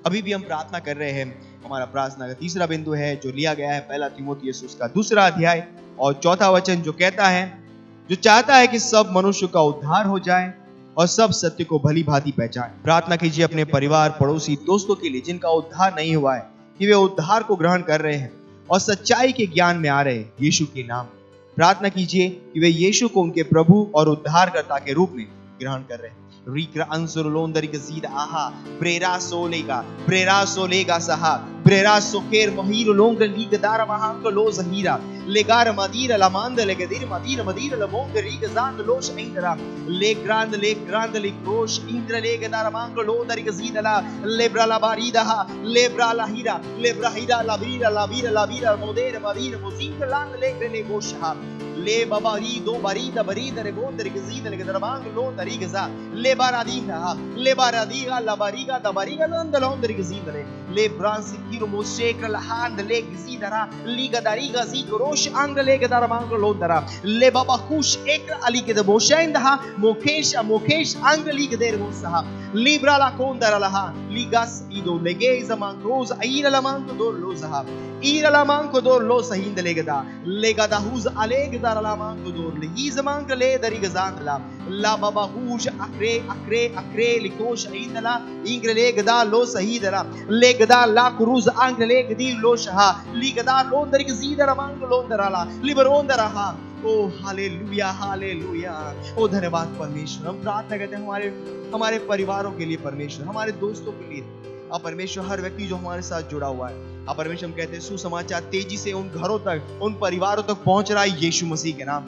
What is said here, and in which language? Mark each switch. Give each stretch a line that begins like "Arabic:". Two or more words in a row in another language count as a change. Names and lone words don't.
Hindi: अभी भी हम प्रार्थना कर रहे हैं। हमारा प्रार्थना का तीसरा बिंदु है जो लिया गया है 1 तीमुथियुस उसका 2 अध्याय और 4 वचन, जो कहता है, जो चाहता है कि सब मनुष्य का उद्धार हो जाए और सब सत्य को भली भांति पहचाने। प्रार्थना कीजिए अपने परिवार, पड़ोसी, दोस्तों के लिए जिनका उद्धार नहीं हुआ है, कि वे उद्धार को ग्रहण कर रहे हैं और सच्चाई के ज्ञान में आ रहे हैं यीशु के नाम में। प्रार्थना कीजिए कि वे यीशु को उनके प्रभु और उद्धारकर्ता के रूप में ग्रहण कर रहे हैं। रिक्रा अंसुर लोंदरी गजीद आहा प्रेरा सोलेगा सहा Librera soker mohiro longa liga dara mahango los hira. Legara madira la manda legadir madira madira la monga riga zand los indra. Le grande le crosh indra lega dara mango lo dariga zidala. Lebra la barida ha. Lebra la hira la vira modera madina mozinga land legre le gosha. Le babarido barida re gonda riga zidala lega mango lo dariga za. Le baradina la bariga da bariga landa lo dariga zidale. Le bransi kiro moshekra la hand leg zidara liga dariga zikrosh ang lega dara mango lo dara. Le baba kush ekra aliga da moshenda mokesh ang liga der mosaha. Libra la kondara la ligas ido legeza mangroza ira la mango dor lozaha. Ira la mango dor losa hinda lega da huz aleg dara la mango dor le hiza mango le dariga zandla. La baba huj akre likosh indala ingre lega da losa hidara. Lega da la cruz angre lega di losha liga da londariga zidara mango londara la liberondara ha. ओ हालेलुया हालेलुया। ओ धन्यवाद परमेश्वर। हम प्रार्थना करते हैं हमारे परिवारों के लिए परमेश्वर, हमारे दोस्तों के लिए। अब परमेश्वर हर व्यक्ति जो हमारे साथ जुड़ा हुआ है, अब परमेश्वर हम कहते हैं सुसमाचार तेजी से उन घरों तक, उन परिवारों तक पहुंच रहा है यीशु मसीह के नाम।